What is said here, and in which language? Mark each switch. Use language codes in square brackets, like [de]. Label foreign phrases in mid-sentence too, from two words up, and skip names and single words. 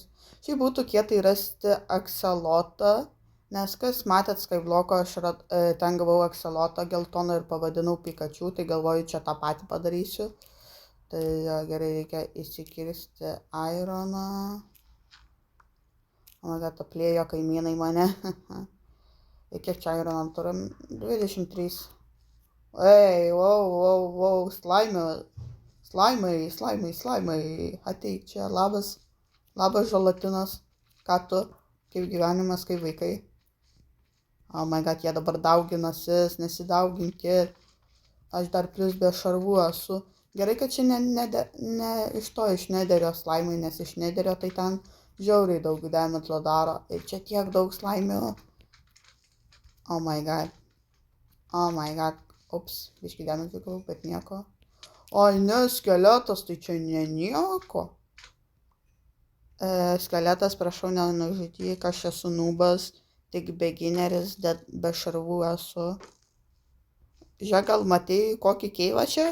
[lt] Šiaip būtų kietai rasti akselotą, nes kas matėt Skybloko, aš ten gavau akselotą geltoną ir pavadinau Pikachu, tai galvoju, čia tą patį padarysiu. Tai gerai, reikia įsikirsti aironą. [en] O my god, [lt] aplėjo kaimynai mane. Ir kiek čia aironą turim? 23. Ei, wow, slaimai. Ateik čia, labas želatinas. Ką tu? Kaip gyvenimas, kaip vaikai? [en] O my god, [lt] jie dabar dauginasi, nesidauginkit. Aš dar plus be šarvų esu. Gerai, kad čia ne iš nederio slaimai, nes iš nederio tai ten žiauriai daug damage daro. Ir čia tiek daug slaimių. [en] Oh my god. [lt] Ups, biškį damage gavau, bet nieko. Oi, ne, skeletas, tai čia nieko. Skeletas, prašau, nenužudyk, aš esu nubas, tik beginneris, be šarvų esu. Žiūrėk, gal matei kokį keivą čia?